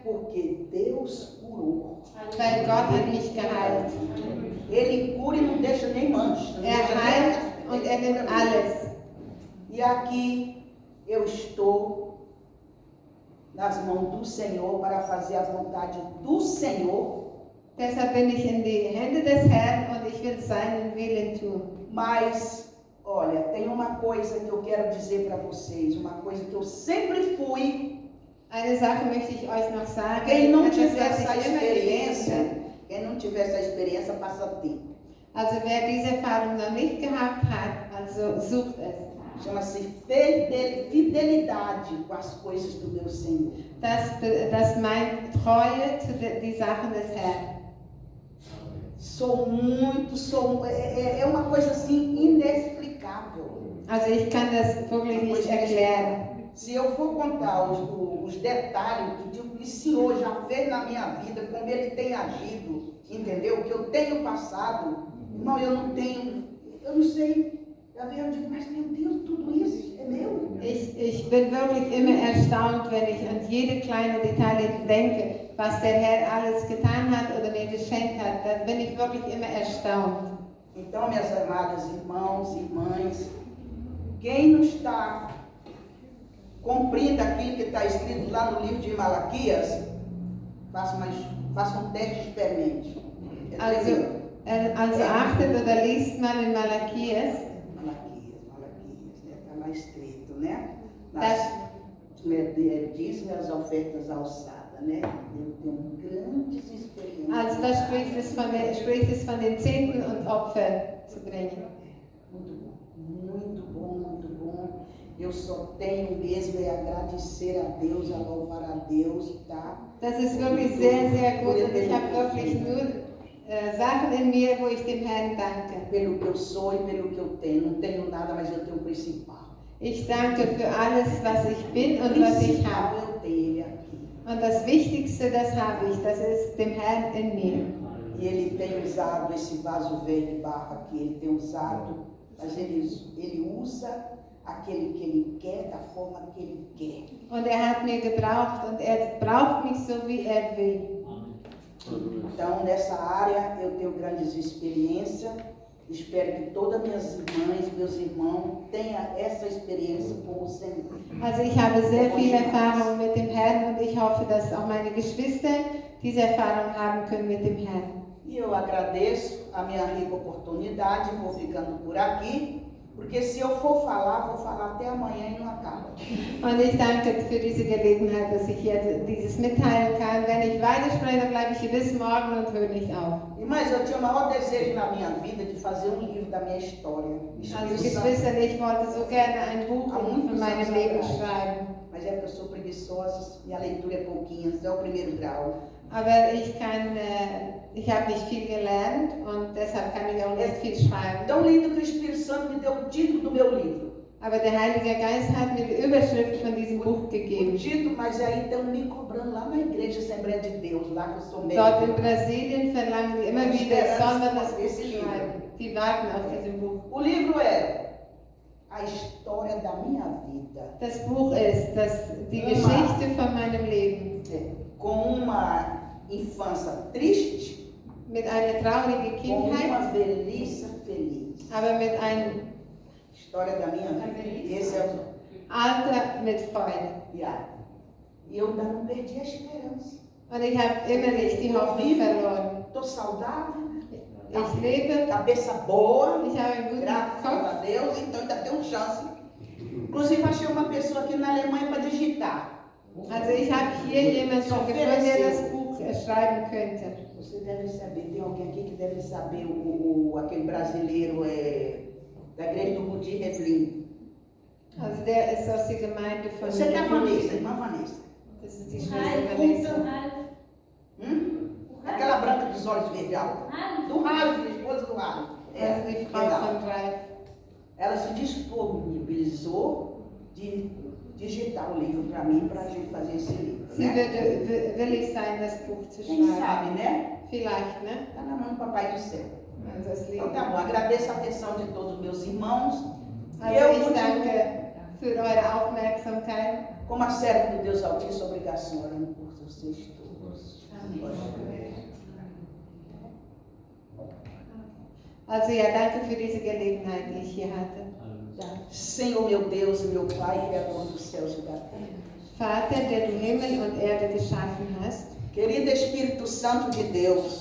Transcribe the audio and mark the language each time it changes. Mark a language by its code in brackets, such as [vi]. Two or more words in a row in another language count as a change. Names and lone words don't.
[pt] Porque Deus curou. [de] Weil Gott hat mich geheilt. [pt] Ele cura e não deixa nem mancha. [de] Heilt und nimmt alles. [pt] E aqui eu estou nas mãos do Senhor para fazer a vontade do Senhor. [de] Deshalb bin ich in die Hände des Herrn und ich will seinen Willen tun. [pt] Mas, olha, tem uma coisa que eu quero dizer para vocês, uma coisa que eu sempre fui. [de] Eine Sache möchte ich euch noch sagen. [pt] Quem não tiver essa experiência, passa a ter. [de] Also wer diese Erfahrung noch nicht gehabt hat, also sucht es. [pt] Chama-se fidelidade com as coisas do meu Senhor. [de] Das meint Treue zu den Sachen des Herrn. [pt] É uma coisa assim inexplicável. [de] Also ich kann das wirklich nicht erklären. [pt] Se eu for contar os detalhes que o Senhor já fez na minha vida, como Ele tem agido, entendeu? O que eu tenho passado, irmão, eu não sei. Eu digo, mas meu Deus, tudo isso é meu. [de] Ich bin wirklich immer erstaunt, wenn ich an jede kleine Detail denke, was der Herr alles getan hat oder mir geschenkt hat. Dann bin ich wirklich immer erstaunt. [pt] Então, minhas amadas irmãos e irmãs, quem não está cumprindo aquilo que está escrito lá no livro de Malaquias, faça um teste e experimente. [de] Also achtet oder liest mal in Malachias. [pt] Está lá escrito, né? Diz as ofertas alçadas, né? Eu tenho grandes experiências. [de] Also da spricht es von den Zehnten und Opfer zu bringen. [pt] Muito bom. Eu só tenho mesmo é agradecer a Deus, a louvar a Deus, tá? [de] Das ist wirklich sehr, sehr gut und ich habe wirklich nur Sachen in mir, wo ich dem Herrn danke. [pt] Pelo que eu sou e pelo que eu tenho. Não tenho nada, mas eu tenho o principal. [de] Ich danke für alles, was ich bin und was ich habe. [pt] Eu tenho Ele aqui. [de] Und das Wichtigste, das habe ich, das ist dem Herrn in mir. [pt] E Ele tem usado esse vaso velho de barro aqui, Ele tem usado, mas Ele usa aquele que Ele quer, da forma que Ele quer. [de] Und hat mir gebraucht und braucht mich so, wie will. [pt] Então, nessa área, eu tenho grandes experiências. Espero que todas minhas irmãs, meus irmãos, tenham essa experiência com o Senhor. [de] Also ich habe sehr viel Erfahrung mit dem Herrn und ich hoffe, dass auch meine Geschwister diese Erfahrung haben können mit dem Herrn. [pt] E eu agradeço a minha rica oportunidade, vou ficando por aqui, porque se eu for falar, vou falar até amanhã e não acaba. [de] Und ich danke für diese Gelegenheit, dass ich jetzt dieses mitteilen kann. Wenn ich weiterspreche, dann bleibe ich hier bis morgen und höre nicht auf. [pt] Mas eu tinha o maior desejo na minha vida de fazer um livro da minha história. [de] Also Geschwister, ich wollte so gerne ein Buch von meinem Leben schreiben. [pt] Mas é porque eu sou preguiçosa, minha leitura é pouquinha, só o primeiro grau. [de] Aber ich habe nicht viel gelernt und deshalb kann ich auch nicht viel schreiben. [pt] Tão lindo que o Espírito Santo me deu o título do meu livro. [de] Aber der Heilige Geist hat mir die Überschrift von diesem Buch gegeben. [pt] O título, mas aí estão me cobrando lá na Igreja Assembleia de Deus, lá que eu sou [de] Dort in [pt] médico. [de] Brasilien verlangen die immer wieder, ich soll man das Buch schreiben. Die warten auf diesem Buch. [pt] O livro é a história da minha vida. [de] Das Buch ist die Geschichte von meinem Leben. [pt] Com uma infância triste, [de] Mit einer traurigen [pt] com [de] Kindheit, [pt] uma velhice feliz. [de] aber mit einem [pt] História da minha vida. Esse é o... [de] Alter mit Freude. Yeah. [pt] E eu ainda não perdi a esperança. [de] Und ich habe immer nicht die Hoffnung verloren. [pt] Estou saudável, [de] Ich lebe, [pt] cabeça boa, [de] ich habe einen guten [pt] graças [de] Kopf. [pt] a Deus, então ainda tenho chance. Inclusive achei uma pessoa aqui na Alemanha para digitar. [de] Also ich habe hier jemanden schon gefunden, der das Buch schreiben könnte. [pt] Você deve saber, tem alguém aqui que deve saber aquele brasileiro da igreja do Budi Revlin. [de] Also der ist aus der Gemeinde von [pt] Você que é a Vanessa, irmã Vanessa. [de] Das ist die Schwester Vanessa. [pt] Aquela branca dos olhos verdes. Do Ralf, a esposa do Ralf. [de] Also die Frau von Ralf. [pt] Ela se disponibilizou de digitar o livro para mim, para a gente fazer esse livro. [de] Sie [pt] Né? [de] wird willig sein, das Buch zu [pt] Quem [de] schreiben. [pt] sabe, né? [de] Vielleicht, ne? [pt] Está na mão do Papai do Céu. [de] Also das [pt] Então [de] Leben. [pt] tá bom, agradeço a atenção de todos os meus irmãos. [de] Also ich danke für eure Aufmerksamkeit. [pt] Como a serva do Deus Altíssimo, obrigação orando por vocês todos. [de] Also ja, danke für diese Gelegenheit, die ich hier hatte. [pt] Senhor, meu Deus e meu Pai, Criador dos céus e da terra. [de] Vater, der du Himmel und Erde geschaffen hast, [pt] Querido Espírito Santo de Deus,